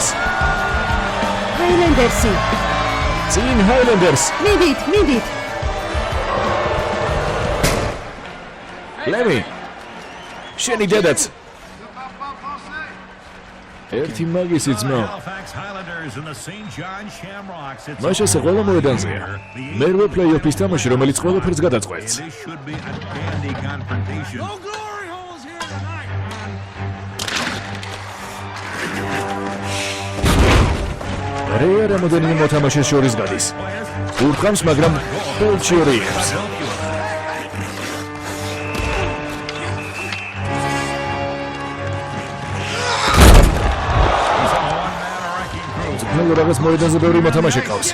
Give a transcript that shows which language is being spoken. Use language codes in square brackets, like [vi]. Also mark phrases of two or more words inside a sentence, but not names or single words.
[ka] ჰაილენდერსი. წინ ჰაილენდერს. მიდით. ლემი. შენი დედაც. ერთი მაგისი ძმა. [en] Halifax Highlanders and the St. John Shamrocks. It's [ka] მას ეს ყველა მოედანზეა. მერვე პლეი-ოფის თამაში, რომელიც ყველაფერს გადაწყვეტს. [en] This should be a dandy confrontation. No glory holes here tonight, man. [ka] რეა რამოდენიმე მოთამაშეს შორის გადის. ურთყამს, მაგრამ ხელში ორიებს. რაღაც მოედანზე ბევრი მოთამაშე ყავს.